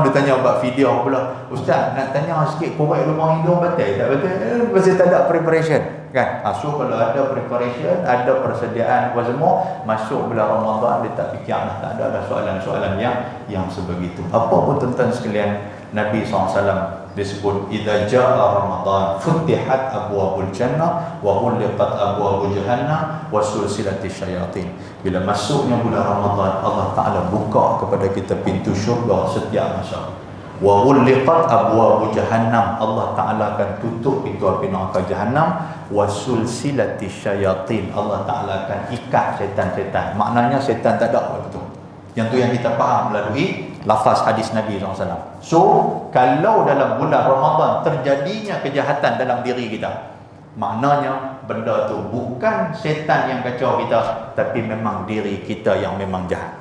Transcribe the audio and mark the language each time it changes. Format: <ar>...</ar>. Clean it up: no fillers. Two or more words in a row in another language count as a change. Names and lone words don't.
<ms>Dia tanya buat video pula. Ustaz nak tanya sikit, korek lubang hidung betul tak betul? Pasal tak ada preparation kan? So kalau ada preparation, ada persediaan apa semua, masuk bulan Ramadan dia tak fikir lah, tak ada soalan-soalan yang sebegitu. Apa pun tuan-tuan sekalian, Nabi SAW disebut</ms> <ar>إذا جاء رمضان فتحت أبواب الجنة وغلقت أبواب جهنم وسلسلت الشياطين.</ar> <ms>Bila masuknya bulan Ramadan, Allah Taala buka kepada kita pintu syurga setiap masa.</ms> <ar>وغلقت أبواب جهنم,</ar> <ms>Allah Taala akan tutup pintu api neraka jahannam.</ms> <ar>وسلسلت الشياطين,</ar> <ms>Allah Taala akan ikat setan-setan. Maknanya setan tak ada waktu tu. Yang tu yang kita faham melalui lafaz hadis Nabi SAW. So, kalau dalam bulan Ramadan terjadinya kejahatan dalam diri kita, maknanya benda tu bukan setan yang kacau kita, tapi memang diri kita yang memang jahat.</ms>